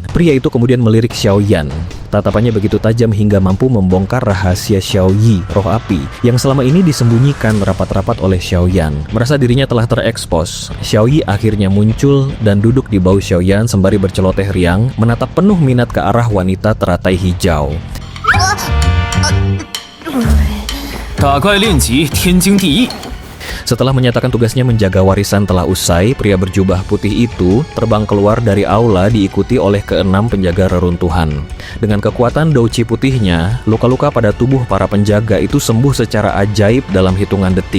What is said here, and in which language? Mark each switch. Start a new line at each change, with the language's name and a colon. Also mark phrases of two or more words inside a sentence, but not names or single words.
Indonesian: Pria itu kemudian melirik Xiaoyan. Tatapannya begitu tajam hingga mampu membongkar rahasia Xiaoyi, roh api, yang selama ini disembunyikan rapat-rapat oleh Xiaoyan. Merasa dirinya telah terekspos, Xiaoyi akhirnya muncul dan duduk di bahu Xiaoyan sembari berceloteh riang, menatap penuh minat ke arah wanita teratai hijau.
Chinese: 打怪练级，天经地义。
Indonesian: Setelah menyatakan tugasnya menjaga warisan telah usai, pria berjubah putih itu terbang keluar dari aula diikuti oleh keenam penjaga reruntuhan. Dengan kekuatan douci putihnya, luka-luka pada tubuh para penjaga itu sembuh secara ajaib dalam hitungan detik.